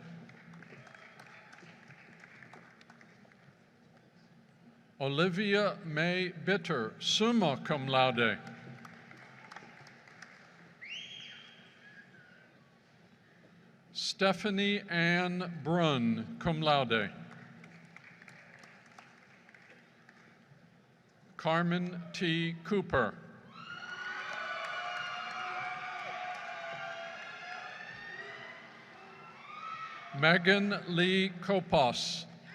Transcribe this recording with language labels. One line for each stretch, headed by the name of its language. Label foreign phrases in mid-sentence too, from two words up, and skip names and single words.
English: Olivia May Bitter,
Latin: summa cum laude.
English: Stephanie Ann Brunn,
Latin: cum laude.
English: Carmen T. Cooper. Megan Lee Kopos.